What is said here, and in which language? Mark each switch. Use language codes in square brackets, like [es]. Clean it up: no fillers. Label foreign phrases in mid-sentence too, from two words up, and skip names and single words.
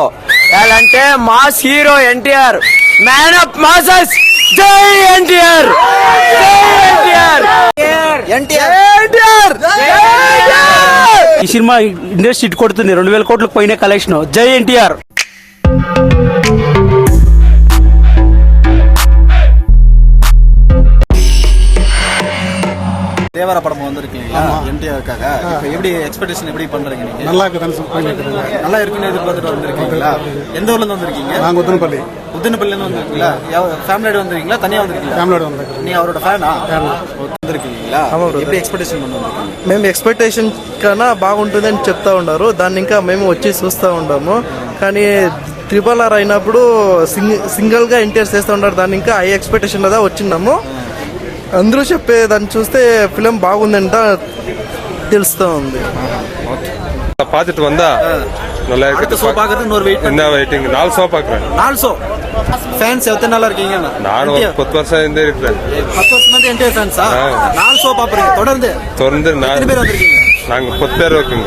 [te] అంటే [en] mass hero [te] ఎన్టీఆర్, [en] man of masses, [te] జై ఎన్టీఆర్, ఈ [en] cinema industry hit [te] కొడుతుంది. 2000 కోట్లకు పోయిన కలెక్షన్. జై ఎన్టీఆర్. [ta] தேவரா படம் வந்திருக்கீங்களா என்டிஆருக்காக? இப்போ எப்படி எக்ஸ்பெக்டேஷன் எப்படி பண்றீங்க நீங்க? நல்லா இருக்கு, நல்லா இருக்குன்னு எதிர்பார்த்துட்டு வந்திருக்கீங்களா? எந்த ஊர்ல இருந்து வந்திருக்கீங்க? நாங்க உத்தனப்பள்ளி இருந்து வந்திருக்கீங்களா? ஃபேமிலியோட வந்திருக்கீங்களா, தனியா வந்திருக்கீங்களா? ஃபேமிலியோட வந்திருக்கோம். நீங்க அவரோட ஃபேனா வந்திருக்கீங்களா? எப்படி ఎక్స్పెక్టేషన్ பண்ணுவீங்க? [te] మేము ఎక్స్పెక్టేషన్ కన్నా బాగుంటుందని చెప్తా ఉన్నారు. దాన్ని ఇంకా మేము వచ్చి చూస్తూ ఉంటాము. కానీ RRR అయినప్పుడు సింగిల్గా ఎన్టీఆర్ చేస్తూ ఉంటారు. దాన్ని ఇంకా [en] high expectation [te] దా వచ్చినాము. అందరూ చెప్పే దాన్ని చూస్తే ఫిలిం బాగుందంట తెలుస్తూ ఉంది. [ta] பார்த்துட்டு வந்தா நல்லா அடுத்த இருக்கு. ஷோ பாக்குறது இன்னொரு வெயிட் என்ன வெயிட்டிங்? 4 ஷோ பாக்குறேன். 4 ஷோ ஃபேன்ஸ் எத்தனை நாளா இருக்கீங்க? நான் ஒரு 10 வருஷம் இருந்தே இருக்கிறேன். 10 வருஷம் வந்து என்டிஆர் ஃபேன்ஸா? 4 ஷோ பாக்குறீங்க தொடர்ந்து? எத்தனை பேர் வந்திருக்கீங்க? நாங்க 10 பேர் இருக்கோங்க.